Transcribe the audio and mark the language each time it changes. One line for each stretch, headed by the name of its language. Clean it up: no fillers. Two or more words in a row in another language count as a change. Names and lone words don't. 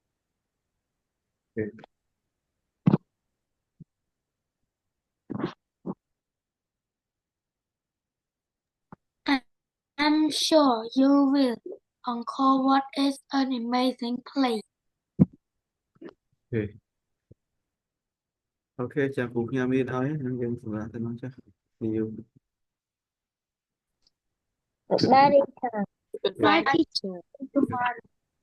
English: I'm sure you will. Angkor Wat is an amazing place.
Khmer: អូខេចាំពូខ្ញុំមានឲ្យនឹងយើងសម្រាប់ទៅនោះចា៎ you
English: Goodbye, teacher. Goodbye, teacher.